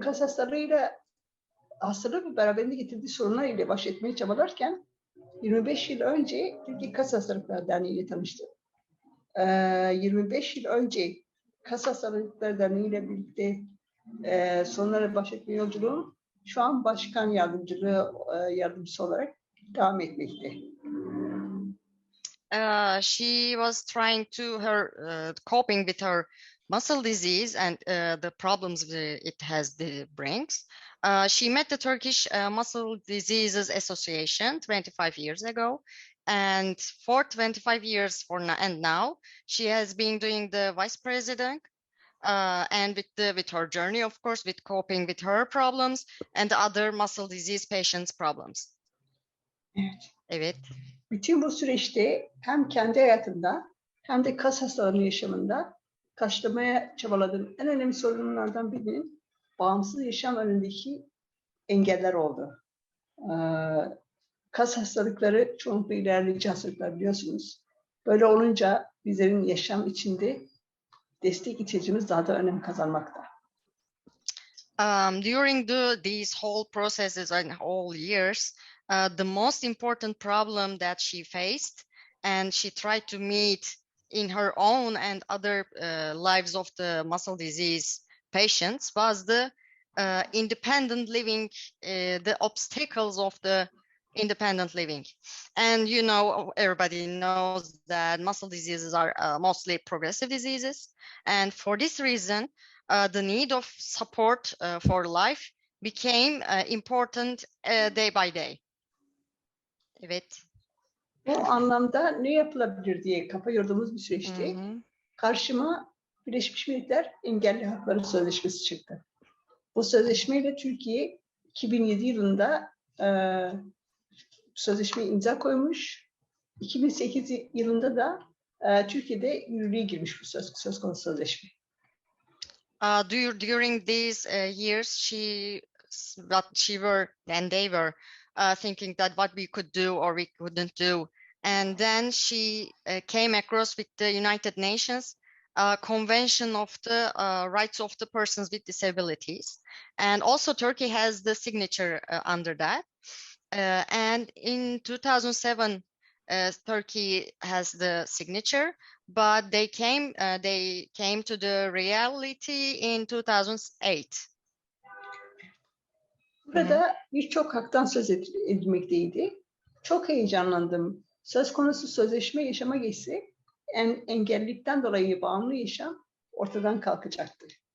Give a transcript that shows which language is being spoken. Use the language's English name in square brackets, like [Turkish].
[Turkish] Kas hastalığı beraberinde getirdiği sorunlar ile baş etmeye çabalarken 25 yıl önce Türkiye Kas Hastalıkları Derneği ile tanıştım. 25 yıl önce Kas Hastalıkları Derneği ile birlikte sorunlara baş etme yolculuğum şu an başkan yardımcısı olarak devam etmekte. [English] She was trying to coping with her muscle disease and the problems it brings. She met the Turkish Muscle Diseases Association 25 years ago, and for 25 years and now she has been doing the vice president and with her journey, of course, with coping with her problems and other muscle disease patients' problems. [Turkish] Evet. Bütün bu süreçte hem kendi hayatımda hem de kas hastalarının yaşamında karşılamaya çabaladığım en önemli sorunlardan birinin bağımsız yaşam önündeki engeller oldu. Kas hastalıkları çoğunlukla ilerleyici hastalıklar biliyorsunuz. Böyle olunca bizlerin yaşam içinde destek ihtiyacımız daha da önem kazanmakta. [English] During these whole processes and whole years, the most important problem that she faced and she tried to meet in her own and other lives of the muscle disease patients was the independent living, the obstacles of the independent living. And you know, everybody knows that muscle diseases are mostly progressive diseases. And for this reason, the need of support for life became important day by day. [Turkish] Evet. Bu anlamda ne yapılabilir diye kafa yorduğumuz bir süreçte karşıma Birleşmiş Milletler Engelli Hakları Sözleşmesi çıktı. Bu sözleşmeyle Türkiye 2007 yılında sözleşmeye imza koymuş. 2008 yılında da Türkiye'de yürürlüğe girmiş bu söz konusu sözleşme. [English] During these years, they were thinking that what we could do or we couldn't do. And then she came across with the United Nations Convention of the Rights of the Persons with Disabilities. And also Turkey has the signature under that. And in 2007, Turkey has the signature, but they came to the reality in 2008. [Turkish] Burada birçok haktan söz edilmekteydi. Çok heyecanlandım. Söz konusu sözleşme yaşama geçse engellilikten dolayı bağımlı yaşam ortadan kalkacaktı.